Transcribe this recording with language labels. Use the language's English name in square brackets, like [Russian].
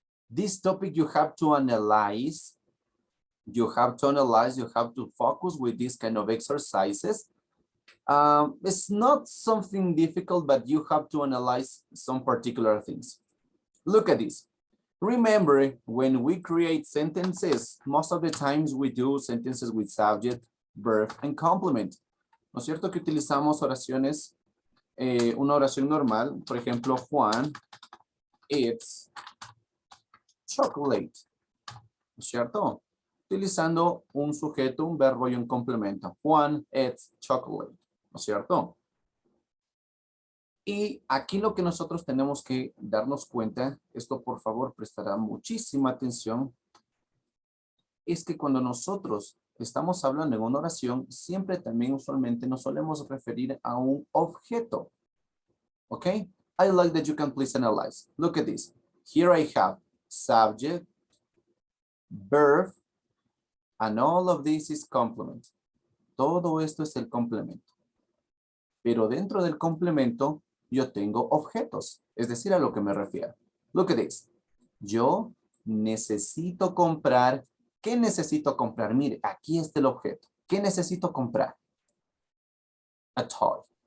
[English] This topic you have to analyze. You have to focus with these kind of exercises. It's not something difficult, but you have to analyze some particular things. Look at this. Remember, when we create sentences, most of the times we do sentences with subject, verb, and complement. [Spanish] ¿No es cierto que utilizamos oraciones, una oración normal? Por ejemplo, [English] Juan eats chocolate. [Spanish] ¿No es cierto? Utilizando un sujeto, un verbo y un complemento. [English] Juan eats chocolate. [Spanish] ¿No es cierto? Y aquí lo que nosotros tenemos que darnos cuenta, esto por favor prestará muchísima atención, es que cuando nosotros estamos hablando en una oración, siempre también usualmente nos solemos referir a un objeto. ¿Ok? [English] I like that you can please analyze. Look at this. Here I have subject, verb, and all of this is complement. [Spanish] Todo esto es el complemento. Pero dentro del complemento, yo tengo objetos, es decir, a lo que me refiero. [English] Look at this. [Spanish] Yo necesito comprar. ¿Qué necesito comprar? Mire, aquí está el objeto. ¿Qué necesito comprar? [English] A toy.